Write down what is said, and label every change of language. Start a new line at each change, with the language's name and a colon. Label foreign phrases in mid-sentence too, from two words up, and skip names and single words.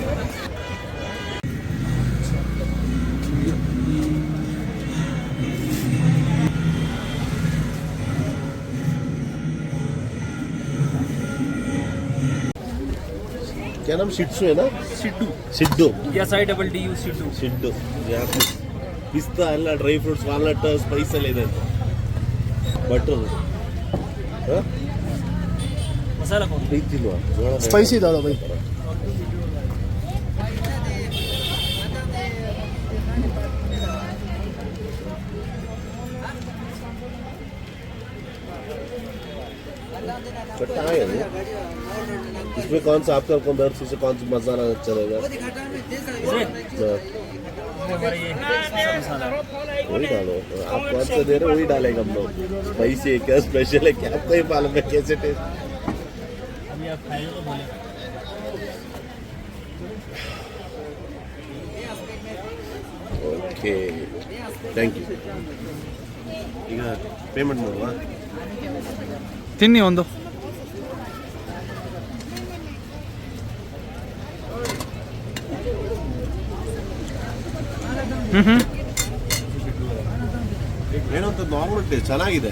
Hindi: क्या नाम? शिट्सू है ना? ಸಿಡ್ಡು. सिड्डू. SIDDU ಸಿಡ್ಡು. ಸಿಡ್ಡು.
Kannada: ಪಿಸ್ತಾ ಎಲ್ಲ
English: dry fruits,
Kannada: ವಾಲ್ನಟ್, ಸ್ಪೈಸ್ ಎಲ್ಲ ಇದೆ. ಬಟರ್ ಮಸಾಲ ಪ್ರೀತಿಲ್ವಾ? ಸ್ಪೈಸಿ ಇದಾವ ಬೈ.
Hindi: खट्टा है ये। इसमें कौन सा आपका कौन से कौन सा मसाला अच्छा रहेगा? वही डालो, आप कौन सा दे रहे हो वही डालेंगे हम लोग. स्पाइसी है क्या, स्पेशल है क्या, आपको ही मालूम है कैसे टेस्ट. अभी आप खाएंगे तो बोले.
English: OK, thank you.
Kannada: ಈಗ ಪೇಮೆಂಟ್ ಮಾಡುವ. ತಿನ್ನಿ ಒಂದು. ಏನಂತ
English: normal taste
Kannada: ಚೆನ್ನಾಗಿದೆ.